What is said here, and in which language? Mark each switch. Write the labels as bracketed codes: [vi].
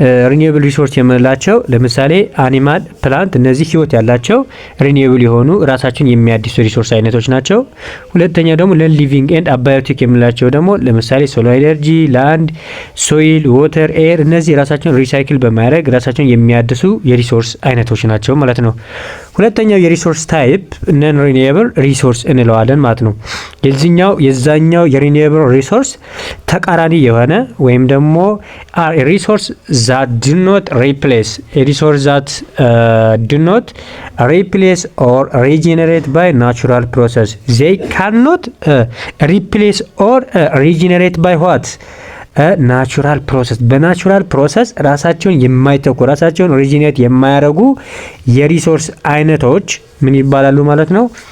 [am] ሪኒዌብል ሪሶርስ የምንላቸው ለምሳሌ አኒማል፣ ፕላንት እነዚህ ህይወት ያላቸው ሪኒዌብል የሆኑ ራሳቸውን የሚያድሱ ሪሶርስ አይነቶች ናቸው። ሁለተኛ ደግሞ ለን ሊቪንግ ኤንድ አባዮቲክ የምንላቸው ደግሞ ለምሳሌ ሶላር ኤነርጂ፣ ላንድ፣ ሶይል፣ ዋተር፣ ኤር እነዚህ ራሳቸውን ሪሳይክል በማድረግ ራሳቸውን የሚያድሱ የሪሶርስ አይነቶች ናቸው ማለት ነው። ሁለተኛው የሪሶርስ ታይፕ ነን ሪኒዌብል ሪሶርስ እንለዋለን ማለት ነው። የዛኛው የሪኒዌብል ሪሶርስ ተቃራኒ የሆነ ወይም ደግሞ ሪሶርስ [en] that do not replace a resource that do not replace or regenerate by natural process. They cannot replace or regenerate by what? [am] ናቹራል ፕሮሰስ በናቹራል ፕሮሰስ ራሳቸውን የማይተኩ ራሳቸውን ሪጂኔት የማያደርጉ የሪሶርስ አይነቶች ምን ይባላሉ ማለት ነው?